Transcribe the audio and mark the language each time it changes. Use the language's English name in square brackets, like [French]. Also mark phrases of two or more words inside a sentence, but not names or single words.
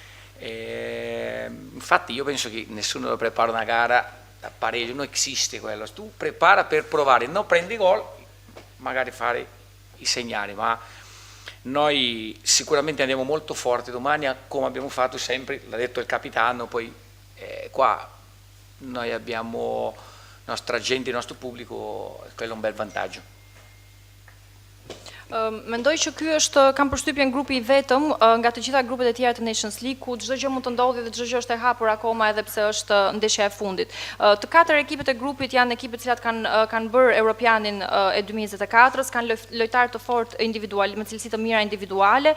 [Italian] Infatti io penso che nessuno prepara una gara da pareggio, non esiste quello, tu prepara per provare, non prendi gol, magari fare i segnali, ma noi sicuramente andiamo molto forti domani, come abbiamo fatto sempre, l'ha detto il capitano, poi qua noi abbiamo nostra gente, il nostro pubblico, quello è un bel vantaggio. [Albanian] Mendoj që ky është, kam përshtypjen, grupi i vetëm nga të gjitha grupet e tjera të Nations League, ku çdo gjë mund të ndodhi dhe çdo gjë është e hapur akoma edhe pse është ndeshja e fundit. Të katër ekipet e grupit janë ekipet të cilat kanë bërë Europianin e 2024-s, kanë lojtarë të fortë individual, me cilësi të mira individuale.